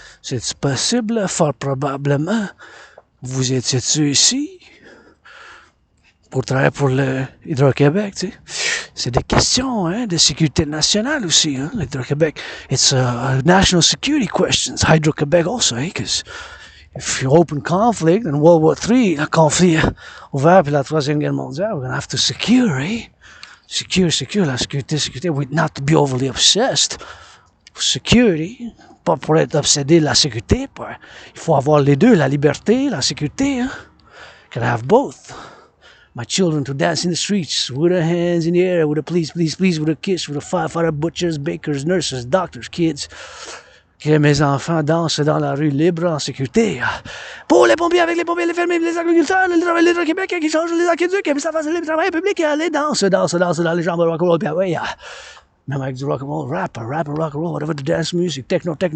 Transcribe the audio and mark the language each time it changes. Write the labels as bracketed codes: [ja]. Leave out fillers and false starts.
[fr] C'est possible? Fort probablement. Vous étiez-tu ici pour travailler pour l'Hydro-Québec, tu sais? C'est des questions, hein, de sécurité nationale aussi, hein, l'Hydro-Québec. [en] It's national security questions. Hydro-Québec also, eh, because if you open conflict in World War III, [fr] le conflit ouvert puis la Troisième Guerre mondiale, [en] we're gonna have to secure, eh? [fr] Secure, la sécurité. [en] We not to be overly obsessed. [fr] Security, pas pour être obsédé de la sécurité, il faut avoir les deux, la liberté, la sécurité, hein? [en] Gotta have both. My children to dance in the streets with their hands in the air, with a please, with a kiss, with a firefighter, butchers, bakers, nurses, doctors, kids. [fr] Que mes enfants dansent dans la rue libre en sécurité. Pour les pompiers, avec les pompiers, les fermiers, les agriculteurs, les Québec qui changent les aqueducs, et ça fasse le travail public, et allez, danse dans les jambes de rock'n'roll, puis ouais, même avec du rock'n'roll, rap, rock'n'roll, [en] whatever the dance music, techno.